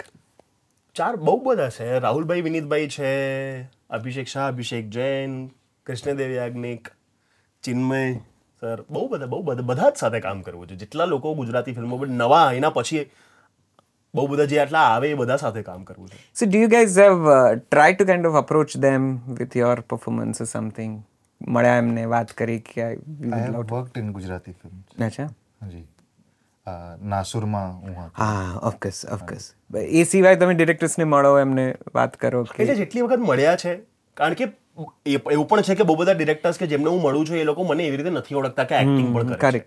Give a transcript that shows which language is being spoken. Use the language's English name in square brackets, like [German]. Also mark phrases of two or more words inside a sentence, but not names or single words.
[Gujarati] 4 બહુ બધા છે. રાહુલભાઈ વિનીતભાઈ છે, અભિષેક શાહ, અભિષેક જૈન, કૃષ્ણદેવ યાજ્ઞિક, ચિન્મય સર, બહુ બધા જ સાથે કામ કરવું છે. જેટલા લોકો ગુજરાતી ફિલ્મો નવા એના પછી બહુ બધા જે આટલા આવે એ બધા સાથે કામ કરવું છે. [English] So do you guys have tried to kind of approach them with your performance or something? [Gujarati] મળ્યા એમને, વાત કરી કે [English] I have worked in Gujarati film. [Gujarati] અચ્છા. જી. નાસુરમાં હું હતો. હા, ઓફકોર્સ. એ સિવાય તમે ડિરેક્ટર્સને મળો, એમને વાત કરો કે એટલે જેટલી વખત મળ્યા છે, કારણ કે એવું પણ છે કે બહુ બધા ડિરેક્ટર્સ કે જેમને હું મળું છું એ લોકો મને એવી રીતે નથી ઓળખતા કે એક્ટિંગ પણ કરે છે.